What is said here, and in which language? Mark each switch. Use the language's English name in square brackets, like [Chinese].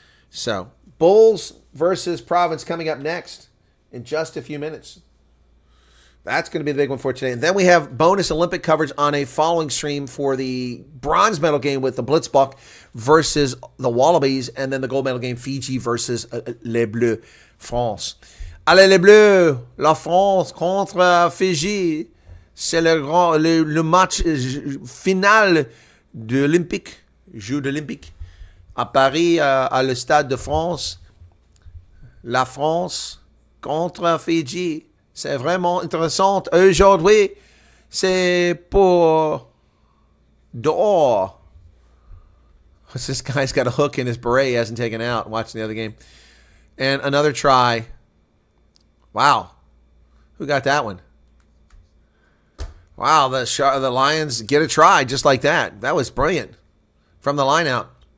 [English] So, Bulls versus Province coming up next in just a few minutes. That's going to be the big one for today. And then we have bonus Olympic coverage on a following stream for the bronze medal game with the Blitzbok versus the Wallabies, and then the gold medal game, Fiji versus Les Bleus, France. [French] Allez les Bleus, la France contre Fiji. C'est le match final de l'Olympique, Jeux d'Olympique, à Paris, à le Stade de France. La France contre Fiji. C'est vraiment intéressant. Aujourd'hui, c'est pour dehors. [English] This guy's got a hook in his beret he hasn't taken out watching the other game. And another try. Wow. Who got that one? Wow, the Lions get a try just like that. That was brilliant. From the line out.